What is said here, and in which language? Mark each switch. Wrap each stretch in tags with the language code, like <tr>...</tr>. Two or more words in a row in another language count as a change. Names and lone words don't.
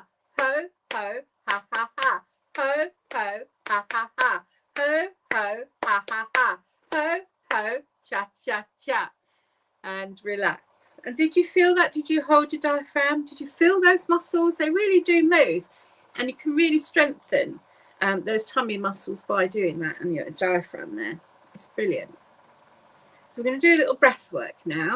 <en>Ho, ho, ha, ha, ha. Ho, ho, ha, ha, ha. Ho, ho, ha, ha, ha. Ho, ho, cha, cha, cha. And relax. And did you feel that? Did you hold your diaphragm? Did you feel those muscles? They really do move. And you can really strengthen those tummy muscles by doing that, and your diaphragm there. It's brilliant. So we're going to do a little breath work now.</en>